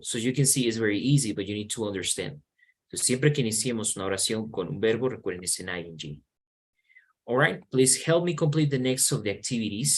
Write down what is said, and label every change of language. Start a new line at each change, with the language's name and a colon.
English: So you can see it's very easy, but you need to understand.
Spanish: So siempre que iniciemos una oración con un verbo, recuerden es en ing.
English: All right, please help me complete the next of the activities.